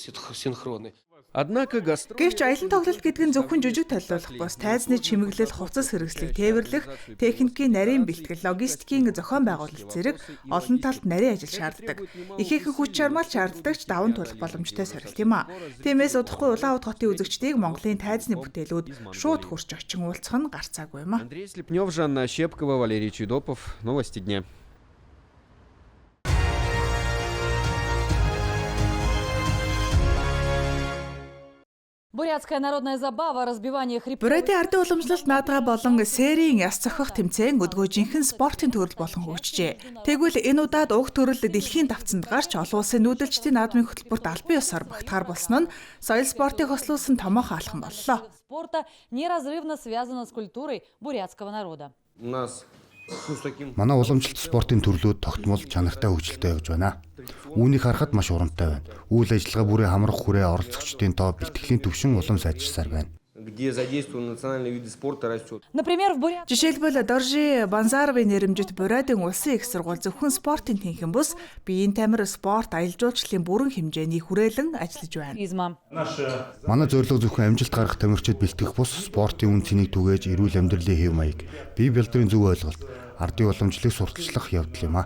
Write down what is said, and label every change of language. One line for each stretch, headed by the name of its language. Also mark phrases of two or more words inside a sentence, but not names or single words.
Mongolian: Гэвч аялан тоглолт гэдэг нь зөвхөн жүжиг толиулах бус тайзны чимэглэл, хувцас хэрэгслийг тээвэрлэх, техникийн нарийн бэлтгэл, логистикийн зохион байгуулалт зэрэг олон талт нарийн ажил шаарддаг. Ихээхэн хүч чармаал шаарддаг ч даван тулах боломжтой сорилт юм а. Тиймээс удахгүй Улаанбаатар хотын үзэгчдийг Монголын тайзны бүтээлүүд шууд хурж очин уулзах нь гарцаагүй юм а.
Russian: Андрей Слепнев, Жанна Щепкова, Валерий Чудопов. Новости дня. Бурятская народная забава разбивание хребтов.
Mongolian: Бурятын ардын уламжлалт наадга болон серийн яс цохих тэмцээн өдгөө жинхэнэ спортын төрөл болон хөгжжээ. Тэгвэл энэ удаад уг төрөл дэлхийн давцанд гарч олон улсын нүүдэлчдийн наадмын хөтөлбөрт албан ёсоор багтахаар болсон нь соёл спортыг хослуулсан томоохон алхам боллоо.
Russian: Спорта неразрывно связано с культурой бурятского народа.
Mongolian: Манай уламжлалт спортын төрлүүд тогтмол чанартай хөгжилтэй явж байна. Үүнийг харахад маш урамтай байна. Үйл ажиллагаа бүрийн хамрах хүрээ оролцогчдын тоо бэлтгэлийн төвшин улам сайжирсаар байна.
Russian: Например, в Бурятии
Mongolian: Жишээлбэл Доржи Банзаровын нэрэмжит Бурятын улсын их сургууль зөвхөн спортын тэнхэн бус биеийн тамир спорт аялал жуулчлалын бүрэн хэмжээний хүрээлэн ажиллаж байна. Манай зорилго зөвхөн амжилт гаргах тамирчид бэлтгэх бус спортын үн цэнийг түгээж эрүүл амьдралын хэв маяг, бие бэлтрийн зөв ойлголт, ардын уламжлалыг сурталчлах явдал юм а.